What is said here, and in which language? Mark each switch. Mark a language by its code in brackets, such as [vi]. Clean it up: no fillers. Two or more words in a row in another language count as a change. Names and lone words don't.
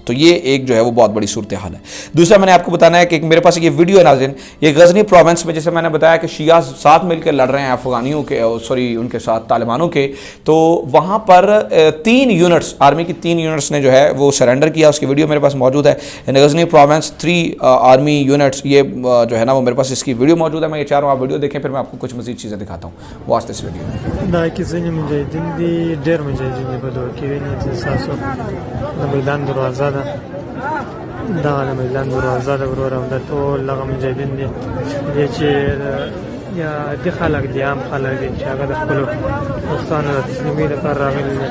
[hi] तो ये एक जो है वो बहुत बड़ी सूरत हाल है. दूसरा मैंने आपको बताना है कि मेरे पास ये वीडियो है नाज़रीन, ये गज़नी प्रोविंस में, जैसे मैंने बताया कि शिया साथ मिलकर लड़ रहे हैं अफगानियों के, सॉरी उनके साथ तालिबानों के. तो वहाँ पर 3 यूनिट्स, आर्मी की 3 यूनिट्स ने जो है वो सरेंडर किया. उसकी वीडियो मेरे पास मौजूद है. [en] in Ghazni province 3 army units, [hi] ये जो है ना वो मेरे पास इसकी वीडियो मौजूद है. मैं ये चाह रहा हूँ आप वीडियो देखें, फिर मैं आपको कुछ मज़ीद चीज़ें दिखाता हूँ. [en] watch this video. [ps] دا کې ځینې مجاهدین دي، ډېر مجاهدین دي په دغه کې ویني چې ستاسو د میدان دروازه ده، دغه د میدان دروازه ده ورور، او دا ټول دغه مجاهدین دي دي چې یا دي خلک دي، عام خلک دي چې هغه د خپلو دوستانو د تسلیمۍ لپاره راغلي دي.